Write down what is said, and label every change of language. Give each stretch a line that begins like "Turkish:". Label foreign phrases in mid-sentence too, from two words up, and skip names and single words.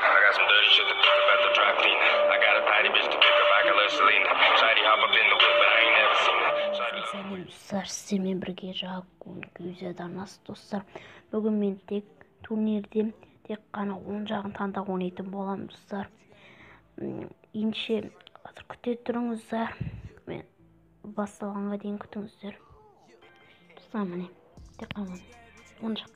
English: got some dirty shit to talk about the dry clean. I got a tidy bitch to pick up, I can let Celine. Shady hop up in the whip, but I ain't never seen it.
Kazakh: Сәлем достар, сіздермен бірге Жакун Күйзедарнас достар. Бүгін мен тек турнирде тек қана 10 жағын таңдап ойнайтын боламын достар. Ендеше қазір күте тұрыңыздар. Мен басталғанға дейін күтіңіздер. Достар, міне тек қана 10 жақ.